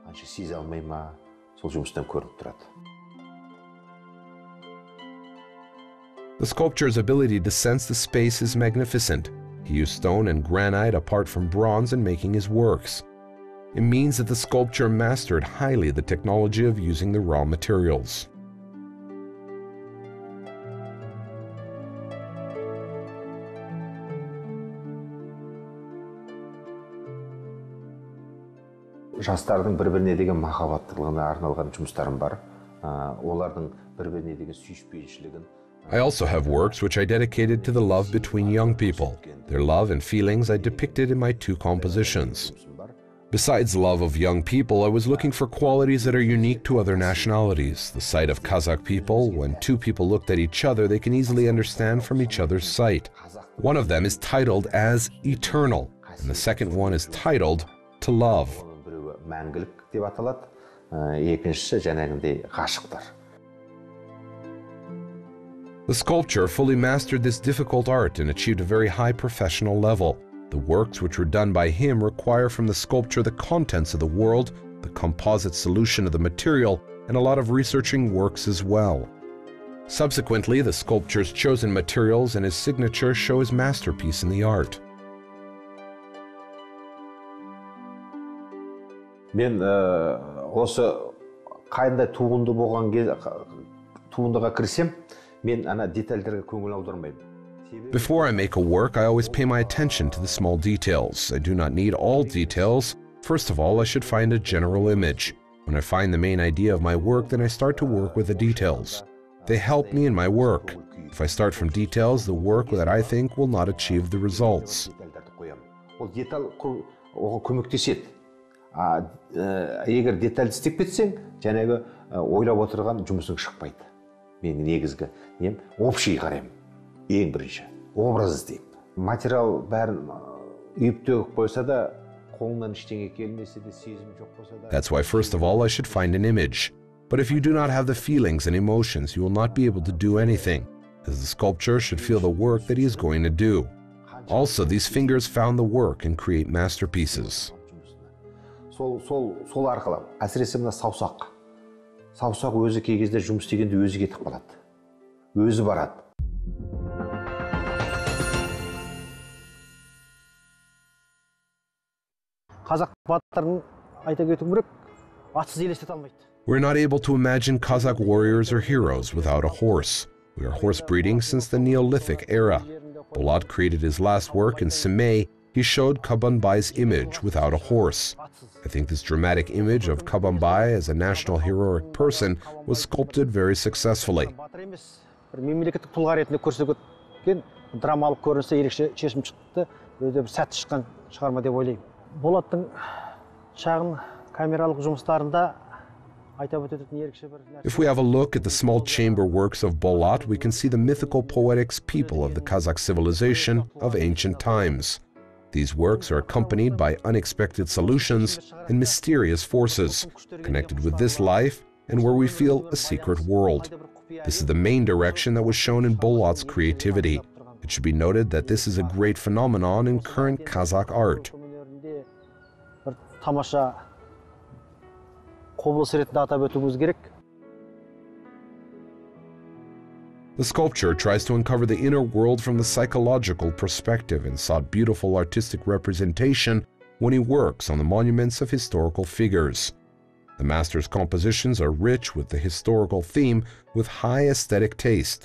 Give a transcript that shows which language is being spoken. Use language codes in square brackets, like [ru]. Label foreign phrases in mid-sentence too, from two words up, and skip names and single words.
[en] The sculptor's ability to sense the space is magnificent. He used stone and granite apart from bronze in making his works. It means that the sculptor mastered highly the technology of using the raw materials. [kk] Жастардың бір-біріне деген махаббаттылығына арналған жұмыстарым бар. Олардың бір-біріне деген сүйіспеншілігін. [en] I also have works which I dedicated to the love between young people. Their love and feelings I depicted in my two compositions. Besides love of young people, I was looking for qualities that are unique to other nationalities. The sight of Kazakh people, when two people looked at each other, they can easily understand from each other's sight. One of them is titled as Eternal, and the second one is titled To Love. [kk] Мәңгілік деп аталады. Екіншісі жаңағындай ғашықтар. [en] The sculptor fully mastered this difficult art and achieved a very high professional level. The works which were done by him require from the sculpture the contents of the world, the composite solution of the material, and a lot of researching works as well. Subsequently, the sculptor's chosen materials and his signature show his masterpiece in the art. [kk] Мен осы қайында туынды болған туындыға кірсем, мен ана детальдерге көңіл аудармаймын. [en] Before I make a work, I always pay my attention to the small details. I do not need all details. First of all, I should find a general image. When I find the main idea of my work, then I start to work with the details. They help me in my work. If I start from details, the work that I think will not achieve the results. [kk] Ол деталь оған көмектеседі. Егер деталь істеп кетсең, жаңағы ойлап отырған жұмысың шықпайды. Менің негізгі нем общий қараймын. Ең бірінші образ іздеймін. Материал бәрін үйіп төгіп қойса да, қолынан ештеңе келмесе де, сезім жоқ болса да. [en] That's why first of all I should find an image. But if you do not have the feelings and emotions, you will not be able to do anything, as the sculptor should feel the work that he is going to do. Also, these fingers found the work and create masterpieces. [kk] Сол арқылы, әсіресе мына саусақ. Саусақ өзі кей кезде жұмыс істегенде өзі кетіп қалады. Өзі барады. Қазақ батырын айта кету керек, атсыз елестете алмайды. [en] We're not able to imagine Kazakh warriors or heroes without a horse. We are horse breeding since the Neolithic era. Bolat created his last work in Semey. He showed Kabambai's image without a horse. I think this dramatic image of Kabambai as a national heroic person was sculpted very successfully. [kk] Мемлекеттік тұлға ретінде көрсеткен драмалық көрінісі ерекше шешім шықты, өте бір сәтті шыққан шығарма деп ойлаймын. Болаттың шағын камералық жұмыстарында айтып өтетін ерекше бір нәрсе. [en] If we have a look at the small chamber works of Bolat, we can see the mythical poetics people of the Kazakh civilization of ancient times. These works are accompanied by unexpected solutions and mysterious forces connected with this life and where we feel a secret world. This is the main direction that was shown in Bolat's creativity. It should be noted that this is a great phenomenon in current Kazakh art. [kk] Тамаша құбылыс ретінде атап өтуіміз керек. [en] The sculptor tries to uncover the inner world from the psychological perspective and sought beautiful artistic representation when he works on the monuments of historical figures. The master's compositions are rich with the historical theme with high aesthetic taste.